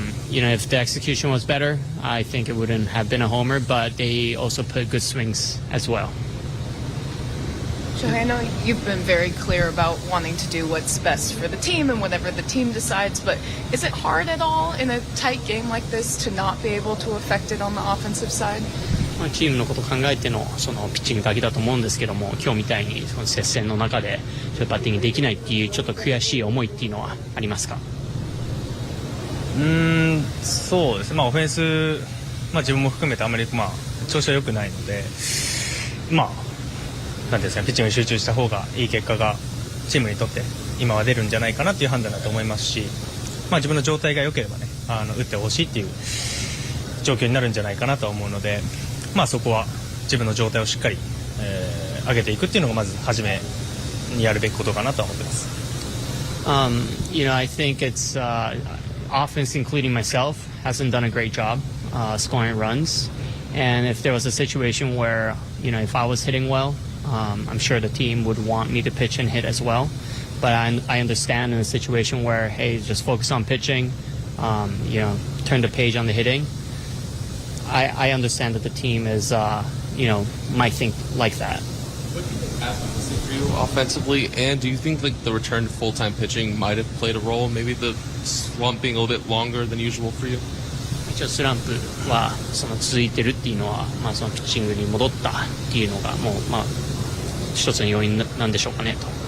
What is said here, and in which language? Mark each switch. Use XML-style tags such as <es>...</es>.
<en>If the execution was better, I think it wouldn't have been a homer, but they also put good swings as well. Shohei, I know you've been very clear about wanting to do what's best for the team and whatever the team decides, but is it hard at all in a tight game like this to not be able to affect it on the offensive side?</en> <ja>チームのことを考えてのそのピッチングだけだと思うんですけども、今日みたいにその接戦の中でバッティングできないっていうちょっと悔しい思いっていうのはありますか？そうですね、オフェンス、自分も含めてあまり調子は良くないので、なんていうんですか、ピッチングに集中した方がいい結果がチームにとって今は出るんじゃないかなという判断だと思いますし、自分の状態が良ければね、打ってほしいっていう状況になるんじゃないかなと思うので、そこは自分の状態をしっかり、上げていくっていうのがまず初めにやるべきことかなと思ってます。</ja> <en>I think it's offense, including myself, hasn't done a great job scoring runs. And if there was a situation where, if I was hitting well, I'm sure the team would want me to pitch and hit as well. But I understand in a situation where, hey, just focus on pitching, turn the page on the hitting. I understand that the team is, might think like that. What do you think has been missing for you offensively? And do you think the return to full-time pitching might have played a role? Maybe the slump being a little bit longer than usual for you?</en> <ja>一応スランプは続いてるっていうのは、そのピッチングに戻ったっていうのがもう一つの要因なんでしょうかねと。</ja>